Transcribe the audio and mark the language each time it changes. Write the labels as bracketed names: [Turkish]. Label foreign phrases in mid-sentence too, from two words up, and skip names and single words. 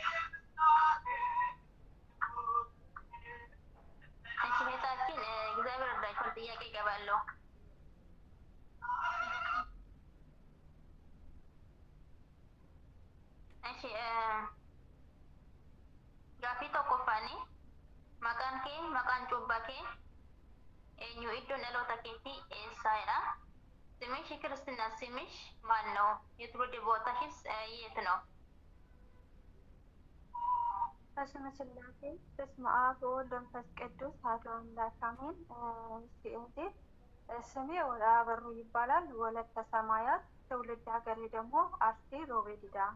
[Amharic] እሺ እህታችን እግዚአብሔር እርዳችሁ፣ ጥያቄ እገባለሁ። እሺ [Oromo] ጋፊ tokkoffaani maqaan kee maqaan cubbaa kee eenyu iddoon dhaloota keetii eessaadha? [Amharic] ስምሽ ክርስትና ስምሽ ማን ነው? የትውልድ ቦታሽስ የት ነው? በስመ ስላሴ [Geez] በስመ አብ ወወልድ ወመንፈስ ቅዱስ አሐዱ አምላክ አሜን። [Amharic] እህቴ ስሜ አበሩ ይባላል። ወለተ ሰማያት፣ ትውልድ ሀገሬ ደግሞ አርሲ ሮቤ ዲዳ።